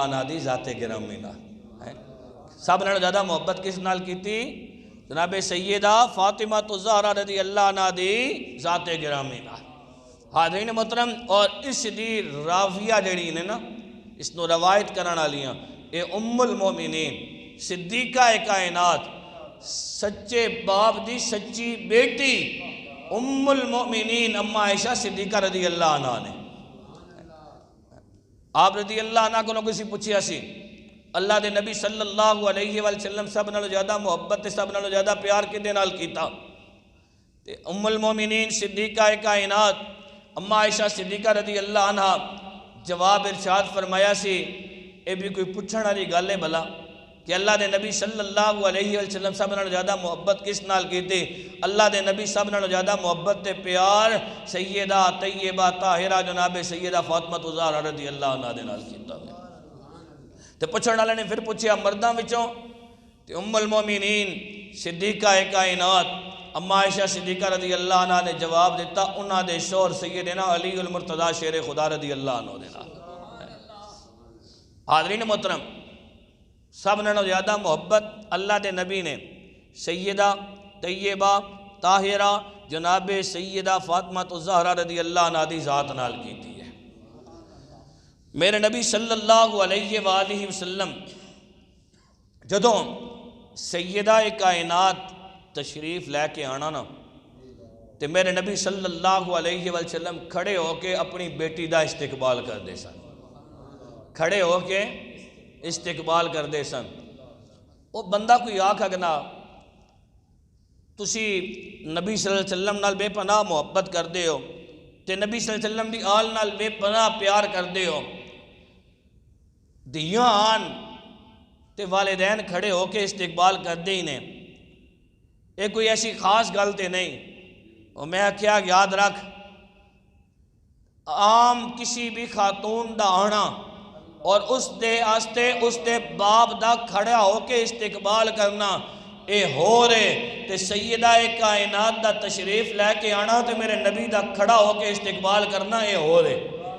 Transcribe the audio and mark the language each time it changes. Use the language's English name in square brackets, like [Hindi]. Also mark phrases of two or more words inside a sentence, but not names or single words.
[Punjabi] عنہا دی ذات گرامی نال سب نالوں زیادہ محبت کس نال کی تھی جناب سیدہ فاطمہ الزہرا [Arabic] رضی اللہ عنہا [Punjabi] دی ذات گرامی نال حاضرین محترم اور اس دی راویہ جڑی نے نا اس نو روایت کرنا لیاں اے ام المومنین صدیقہ کائنات سچے باپ دی سچی بیٹی ام المومنین اما عائشہ صدیقہ [Arabic] رضی اللہ عنہ [Punjabi] نے آپ [Arabic] رضی اللہ عنہ [Punjabi] کو کسی پوچھیا سی اللہ دے نبی [Arabic] صلی اللہ علیہ وآلہ وسلم [Punjabi] سب نالوں زیادہ محبت تے سب نالوں زیادہ پیار کدے نال کیتا تے ام المومنین صدیقہ کائنات اما عائشہ صدیقہ [Arabic] رضی اللہ عنہ [Punjabi] جواب ارشاد فرمایا سی اے بھی کوئی پوچھن والی گل ہے بھلا کہ اللہ دے نبی [Arabic] صلی اللہ علیہ وسلم [Punjabi] سب نالوں زیادہ محبت کس نال کیتے اللہ دے نبی سب نالوں زیادہ محبت تے پیار سیدہ طیبہ طاہرہ جناب سیدہ فاطمہ الزہرا [Arabic] رضی اللہ [Punjabi] عنہا دے نال کیتا تے پوچھن والے نے پھر پوچھیا مرداں وچوں تے ام المومنین صدیقہ کائنات اما عائشہ صدیقہ [Arabic] رضی اللہ عنہ [Punjabi] نے جواب دیتا انہاں دے شوہر سیدنا علی المرتضی شیر خدا [Arabic] رضی اللہ عنہ [Punjabi] دے نال حاضرین محترم سب نالوں زیادہ محبت اللہ دے نبی نے سیدہ طیبہ طاہرہ جناب سیدہ فاطمہ الزہرا [Arabic] رضی اللہ عنہا [Punjabi] دی ذات نال کیتی ہے میرے نبی [Arabic] صلی اللہ علیہ وآلہ وسلم [Punjabi] جدوں سیدہ کائنات تشریف لے کے آنا نا تے میرے نبی [Arabic] صلی اللہ علیہ وسلم [Punjabi] کھڑے ہو کے اپنی بیٹی دا استقبال کر دے سن کھڑے ہو کے استقبال کر دے سن وہ بندہ کوئی آکھ اگنا تسی نبی [Arabic] صلی اللہ علیہ وسلم [Punjabi] نال بے پناہ محبت کر دے ہو تے نبی [Arabic] صلی اللہ علیہ وسلم [Punjabi] دی آل نال بے پناہ پیار کر دے ہو دیاں آن تے والدین کھڑے ہو کے استقبال کر دے ہی نے ایک کوئی ایسی خاص گل تے نہیں اور میں کیا یاد رکھ عام کسی بھی خاتون دا آنا اور اس دے باپ دا کھڑا ہو کے استقبال کرنا اے ہو رہے تے سیدہ کائنات دا تشریف لے کے آنا تے میرے نبی دا کھڑا ہو کے استقبال کرنا اے ہو رہے